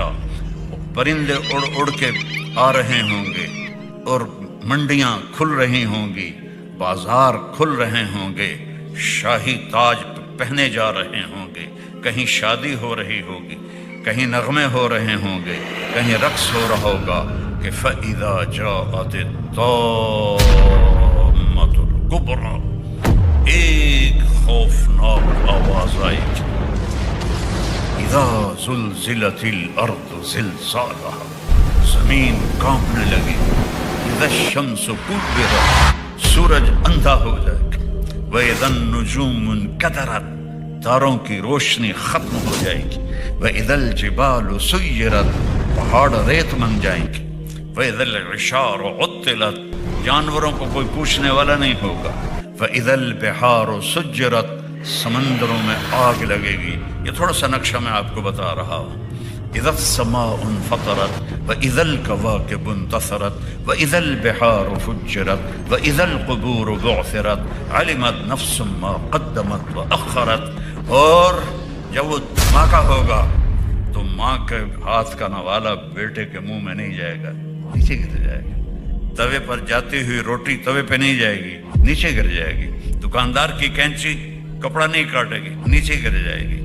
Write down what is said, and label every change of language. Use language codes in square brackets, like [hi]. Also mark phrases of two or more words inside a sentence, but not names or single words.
[hi] परिंदे उड़ उड़ के आ रहे होंगे और मंडियां खुल रही होंगी, बाजार खुल रहे होंगे, शाही ताज पहने जा रहे होंगे, कहीं शादी हो रही होगी, कहीं नगमे हो रहे होंगे, कहीं रक्स हो रहा होगा कि [ar] فإذا جاءت الطامة الكبرى, [hi] एक खौफनाक आवाज आएगी। [ar] إذا زلزلت الأرض زلزالها, [hi] ज़मीन कांपने लगी। [ar] إذا الشمس كورت, [hi] सूरज अंधा हो जाएगा। [ar] وإذا النجوم انكدرت, [hi] तारों की रोशनी खत्म हो जाएगी। [ar] وإذا الجبال سيرت, [hi] पहाड़ रेत बन जाएंगे। [ar] وإذا العشار عطلت, [hi] जानवरों को कोई पूछने वाला नहीं होगा। [ar] وإذا البحار سجرت, [hi] समंदरों में आग लगेगी। ये थोड़ा सा नक्शा मैं आपको बता रहा हूँ। [ar] إذا السماء انفطرت وإذا الكواكب انتثرت وإذا البحار فجرت وإذا القبور بعثرت علمت نفس ما قدمت وأخرت. [hi] और जब वो धमाका होगा तो माँ के हाथ का नवाला बेटे के मुंह में नहीं जाएगा, नीचे गिर जाएगा। तवे पर जाती हुई रोटी तवे पे नहीं जाएगी, नीचे गिर जाएगी। दुकानदार की कैंची कपड़ा नहीं काटेगी, नीचे गिर जाएगी।